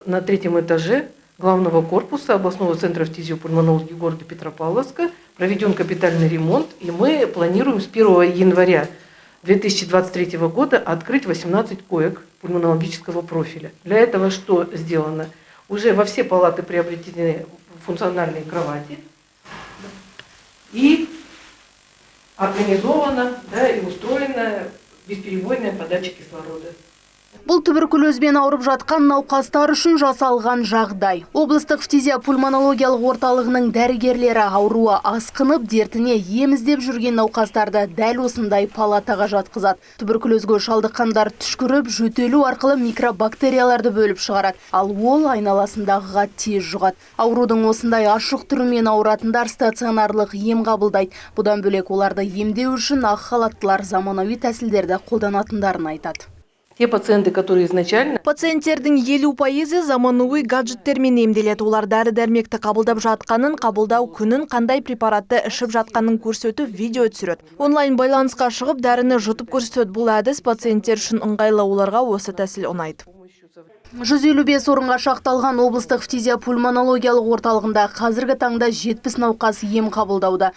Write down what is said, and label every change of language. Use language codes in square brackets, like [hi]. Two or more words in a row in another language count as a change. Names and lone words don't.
[ru] На третьем этаже главного корпуса областного центра фтизиопульмонологии города Петропавловска проведен капитальный ремонт, и мы планируем с 1 января 2023 года открыть 18 коек пульмонологического профиля. Для этого что сделано? Уже во все палаты приобретены функциональные кровати и организована, и устроена бесперебойная подача кислорода. [kk] Бұл туберкулезбен ауырып жатқан науқастар үшін жасалған жағдай. Облыстық фтизиопульмонологиялық орталығының дәрігерлері ауруы асқынып, дертіне ем іздеп жүрген науқастарды дәл осындай палатаға жатқызады. Туберкулезге шалдыққандар түшкіріп, жөтелу арқылы микробактерияларды бөліп шығарады, ал ол айналасындағыға тез жұғады. Аурудың осындай ашық түрімен ауыратындар стационарлық ем қабылдайды. Бұдан бөлек оларды емдеу үшін ақ халаттылар заманауи тәсілдерді қолданатындарын айтады. [ru] Те пациенты, которые изначально... [kk] Пациенттердің 50% заманауи гаджеттермен емделеді. Олар дәрі-дәрмекті қабылдап жатқанын, қабылдау күнін, қандай препаратты ішіп жатқанын көрсетіп, видео түсіреді. Онлайн байланысқа шығып, дәріні жұтып көрсетеді. Бұл әдіс пациенттер үшін ыңғайлы, оларға осы тәсіл ұнайды. 155 орынға шақталған облыстық фтизиопульмонологиялық орталығында қазіргі таңда 70 науқас ем қабылдауда.